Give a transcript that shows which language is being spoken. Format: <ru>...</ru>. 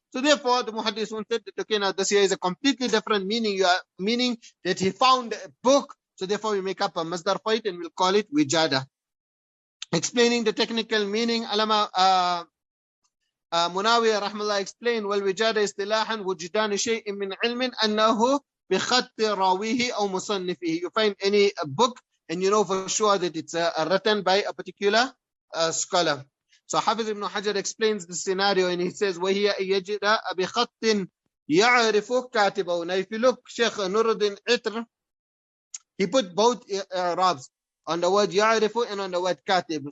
<en>So therefore, the muhaddithun said that okay, now this here is a completely different meaning. You are meaning that he found a book. So therefore, we make up a masdar for it and we'll call it wijada. Explaining the technical meaning, Allama Munawi rahmallah explained,</en> <ar>والوجادة اصطلاحا وجدان شيء من علم أنه بخط راويه أو مصنفه.</ar> <en>You find any book and you know for sure that it's written by a particular scholar. So Hafiz ibn Hajar explains the scenario and he says,</en> <ar>وهي يجد بخط يعرف كاتبه.</ar> <en>Now if you look, Sheikh Nuruddin Itr, he put both rabs on the word يعرف and on the word katib.</en>